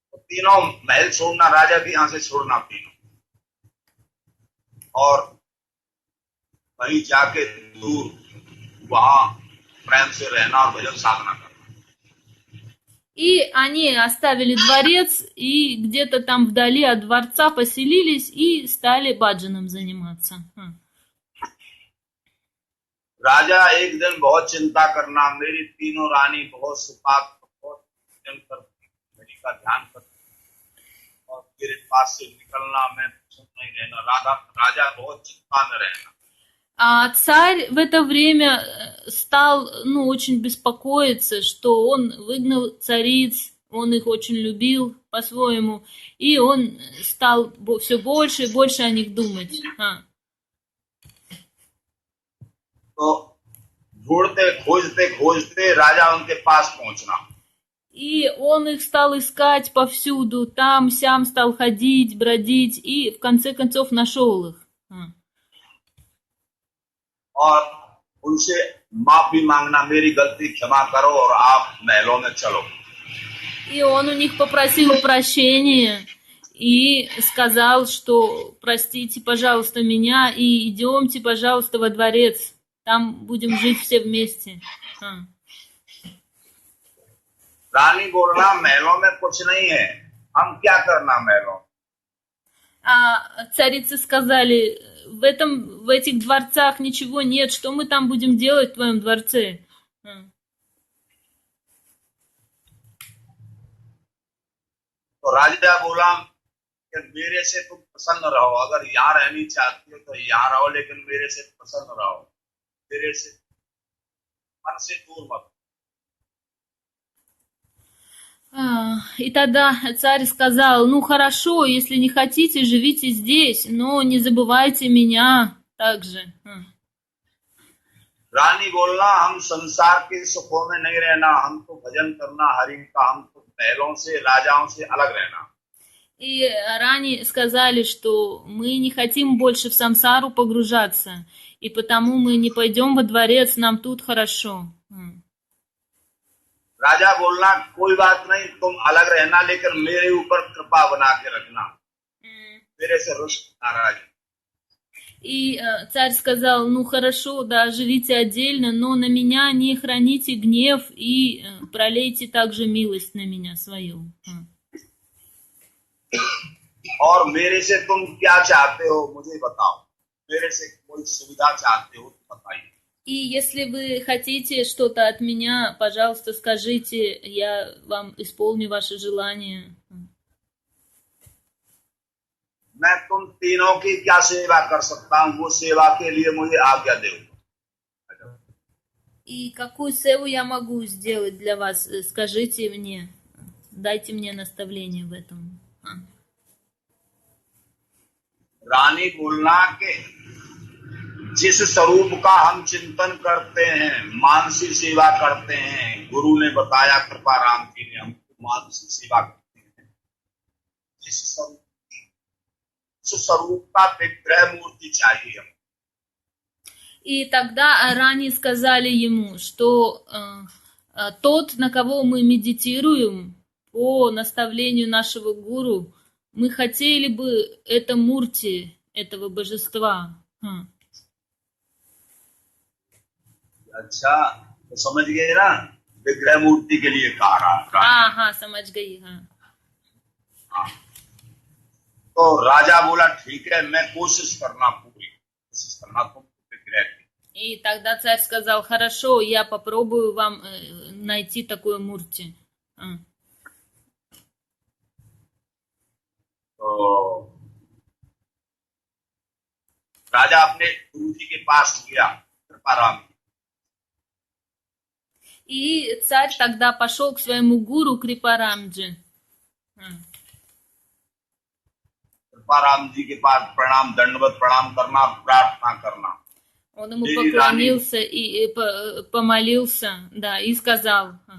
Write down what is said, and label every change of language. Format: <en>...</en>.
<hi>तीनों महल छोड़ना, राजा भी यहाँ से छोड़ना तीनों, और वहीं जाके दूर वहां प्रेम से रहना और भजन साधना करना।</hi> <ru>И они оставили дворец и где-то там вдали от дворца поселились и стали баджаном заниматься.</ru> <hi>राजा एक दिन बहुत चिंता करना, मेरी तीनों रानी बहुत सुपाक, बहुत भजन करती, मेरी का ध्यान करती, और मेरे पास से निकलना, मैं सुन नहीं रहना, राजा बहुत चिंता में रहना।</hi> <ru>А царь в это время стал, ну, очень беспокоиться, что он выгнал цариц, он их очень любил по-своему, и он стал все больше и больше о них думать.</ru> <hi>तो ढूंढते खोजते राजा उनके पास पहुंचना।</hi> <ru>И он их стал искать повсюду, там, сям стал ходить, бродить, и в конце концов нашел их.</ru> <hi>और उनसे माफी मांगना, मेरी गलती क्षमा करो और आप महलों में चलो।</hi> <ru>И он у них попросил прощения и сказал, что простите, пожалуйста, меня, и идемте, пожалуйста, во дворец. Там будем жить все вместе.</ru> <hi>रानी बोलना महलों में कुछ नहीं है, हम क्या करना महलों में?</hi> <ru>А царицы сказали, в этих дворцах ничего нет, что мы там будем делать в твоем дворце?</ru> <hi>तो राजा बोला कि मेरे से तुम प्रसन्न रहो, अगर यहाँ रहनी चाहती हो तो यहाँ रहो, लेकिन मेरे से प्रसन्न रहो, मेरे से मन से दूर मत।</hi> <ru>И тогда царь сказал, ну хорошо, если не хотите, живите здесь, но не забывайте меня также.</ru> <hi>रानी बोलना हम संसार के सुखों में नहीं रहना, हमको भजन करना हरि का, हमको महलों से राजाओं से अलग रहना।</hi> <ru>И Рани сказали, что мы не хотим больше в самсару погружаться, и потому мы не пойдем во дворец, нам тут хорошо.</ru> <hi>राजा बोलना कोई बात नहीं, तुम अलग रहना, लेकिन मेरे ऊपर कृपा बना के रखना, मेरे से रुष्ट नाराज।</hi> <ru>И царь сказал, ну хорошо, да, живите отдельно, но на меня не храните гнев и пролейте также милость на меня свою.</ru> <hi>और मेरे से तुम क्या चाहते हो मुझे बताओ, मेरे से कोई सुविधा चाहते हो तो बताइए।</hi> <ru>И если вы хотите что-то от меня, пожалуйста, скажите, я вам исполню ваше желание.</ru> <hi>मैं तुम तीनों की क्या सेवा कर सकता हूँ, वो सेवा के लिए मुझे आज्ञा दो।</hi> <ru>И какую севу я могу сделать для вас? Скажите мне, дайте мне наставление в этом.</ru> <hi>रानी बोलना के जिस स्वरूप का हम चिंतन करते हैं, मानसिक सेवा करते हैं, गुरु ने बताया, कृपा राम जी ने, हमको मानसिक सेवा करते हैं, जिस स्वरूप का विग्रह मूर्ति चाहिए हम।</hi> <ru>И тогда Рани сказали ему, что тот, на кого мы медитируем, по наставлению нашего гуру, мы хотели бы это мурти, этого божества.</ru> <hi>अच्छा, तो समझ गए ना, विग्रह मूर्ति के लिए कहा रहा। हाँ, समझ गई, हाँ। तो राजा बोला ठीक है, मैं कोशिश करना तुम विग्रह की।</hi> <ru>И тогда царь сказал, хорошо, я попробую вам найти такое мурти.</ru> <hi>तो राजा अपने गुरु जी के पास गया, कृपाराम।</hi> <ru>И царь тогда пошел к своему гуру Крипарамджи.</ru> <hi>कृपाराम जी के पास प्रणाम, दंडवत प्रणाम करना, प्रार्थना करना।</hi> <ru>Он ему поклонился и помолился, да, и сказал,</ru>